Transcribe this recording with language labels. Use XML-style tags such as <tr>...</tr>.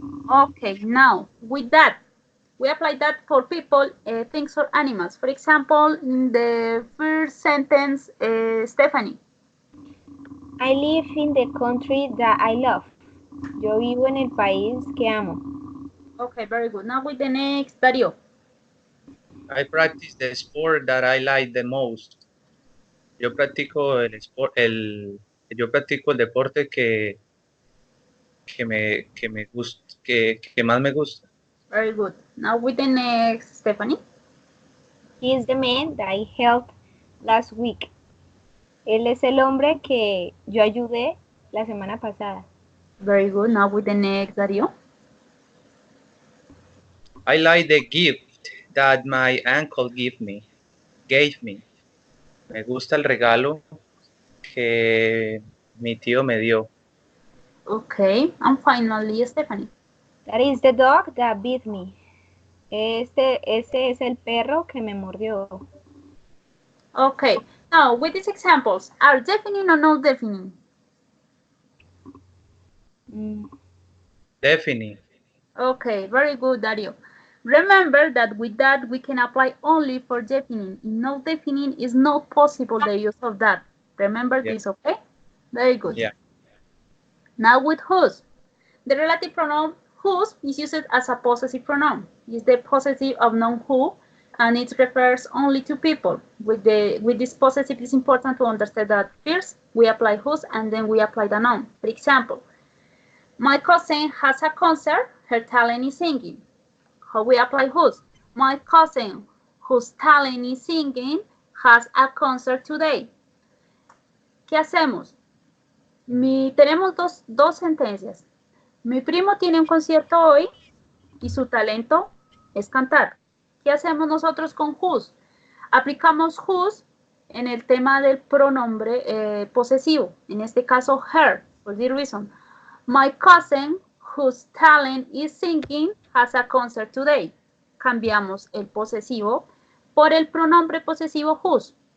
<en>Okay, now with that, we apply that for people, things, or animals. For example, in the first sentence, Stephanie. I live in the country that I love.</en> <es>Yo vivo en el país que amo.</es> <en>Okay, very good. Now with the next, Dario. I practice the sport that I like the most.</en> <es>Yo practico yo practico el deporte que me gusta, que más me gusta.</es> <en>Very good. Now with the next, Stephanie. He is the man that I helped last week.</en> <es>Él es el hombre que yo ayudé la semana pasada.</es> <en>Very good. Now with the next, Dario. I like the gift that my uncle gave me.</en> <es>Me gusta el regalo que mi tío me dio.</es> <en>Okay, and finally, Stephanie. That is the dog that bit me.</en> <es>Ese es el perro que me mordió.</es> <en>Okay, now with these examples, are definite or not definite? Definite. Okay, very good, Dario. Remember that with that we can apply only for definite. In no definite is not possible the use of that. Remember Yeah. this, okay? Very good. Yeah. Now with whose. The relative pronoun whose is used as a possessive pronoun. It's the possessive of noun who, and it refers only to people. With this possessive, it's important to understand that first we apply whose and then we apply the noun. For example, my cousin has a concert, her talent is singing. How we apply whose? My cousin, whose talent is singing, has a concert today.</en> <es>¿Qué hacemos? Tenemos dos sentencias. Mi primo tiene un concierto hoy y su talento es cantar. ¿Qué hacemos nosotros con whose? Aplicamos whose en el tema del pronombre posesivo. En este caso, her,</es> <en>for this reason. My cousin, whose talent is singing, has a concert today.</en> <es>Cambiamos el posesivo por el pronombre posesivo whose.</es>